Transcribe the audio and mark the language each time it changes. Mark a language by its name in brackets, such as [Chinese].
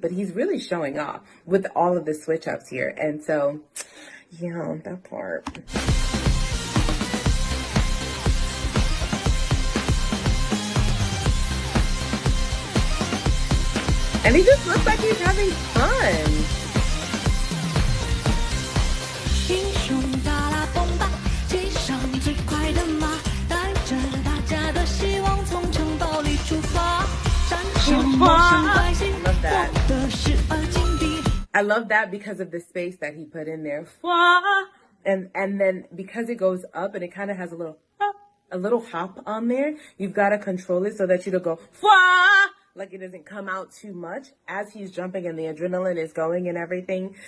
[English] But he's really showing off with all of the switch ups here. And so, yeah, that part. And he just looks like he's having fun. [Chinese] 英雄达拉崩吧，骑上最快的马，带着大家的希望从城堡里出发，战胜陌生怪星，获得十二金币。 [English] I love that because of the space that he put in there. And then because it goes up and it kind of has a little hop on there, you've got to control it so that you don't go like it doesn't come out too much as he's jumping and the adrenaline is going and everything.